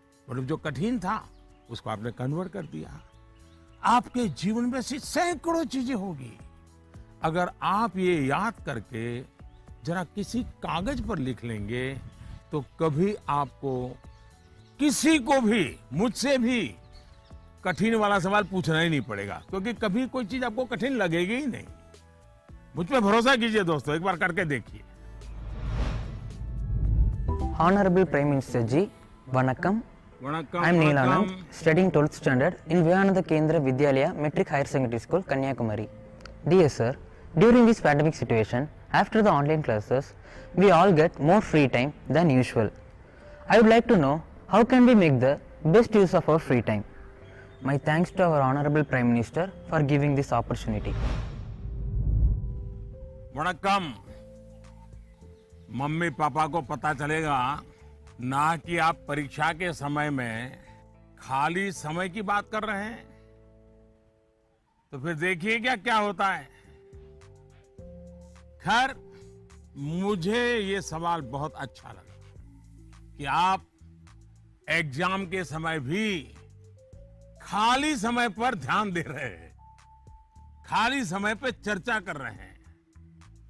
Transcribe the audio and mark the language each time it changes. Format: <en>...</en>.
<hi>मतलब जो कठिन था उसको आपने कन्वर्ट कर दिया। आपके जीवन में ऐसी सैकड़ों चीजें होगी, अगर आप ये याद करके जरा किसी कागज पर लिख लेंगे तो कभी आपको किसी को भी, मुझसे भी कठिन वाला सवाल पूछना ही नहीं पड़ेगा, क्योंकि कभी कोई चीज आपको कठिन लगेगी ही नहीं। मुझ पे भरोसा कीजिए दोस्तों, एक बार करके देखिए।</hi> <en>Honorable Prime Minister Ji, Vanakkam. I am Neelanand, studying 12th standard in Vivekananda Kendra Vidyalaya Metric Higher Secondary School, Kanyakumari. Dear sir, during this pandemic situation, after the online classes, we all get more free time than usual. I would like to know how can we make the best use of our free time. My thanks to our Honorable Prime Minister for giving this opportunity.</en> <ta>Vanakkam.</ta> <hi>Mummy papa को पता चलेगा ना कि आप परीक्षा के समय में खाली समय की बात कर रहे हैं, तो फिर देखिए क्या क्या होता है। खैर, मुझे ये सवाल बहुत अच्छा लगा कि आप एग्जाम के समय भी खाली समय पर ध्यान दे रहे हैं, खाली समय पे चर्चा कर रहे हैं।</hi>